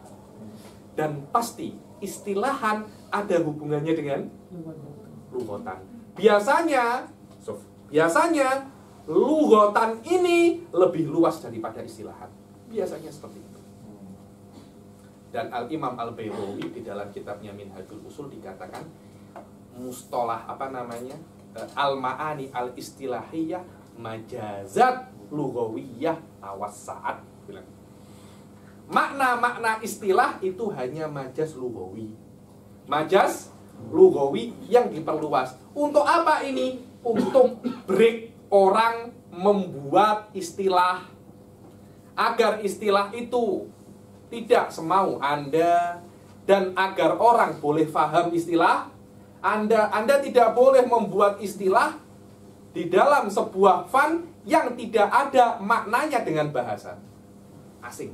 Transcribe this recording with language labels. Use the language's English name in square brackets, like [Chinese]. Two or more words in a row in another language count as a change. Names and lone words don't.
[Indonesian] Dan pasti istilahan ada hubungannya dengan lughatan. Biasanya lughatan ini lebih luas daripada istilahan. Biasanya seperti itu. Dan Al-Imam Al-Baydawi di dalam kitabnya Minhajul Usul dikatakan [Arabic] مصطلح المعاني الاصطلاحية مجازات لغوية توسعت. [Indonesian] Makna-makna istilah itu hanya [Arabic] مجاز لغوي. مجاز لغوي [Indonesian] yang diperluas. Untuk apa ini? Untuk break orang membuat istilah agar istilah itu tidak semau Anda, dan agar orang boleh paham istilah Anda tidak boleh membuat istilah di dalam sebuah fan yang tidak ada maknanya dengan bahasa asing.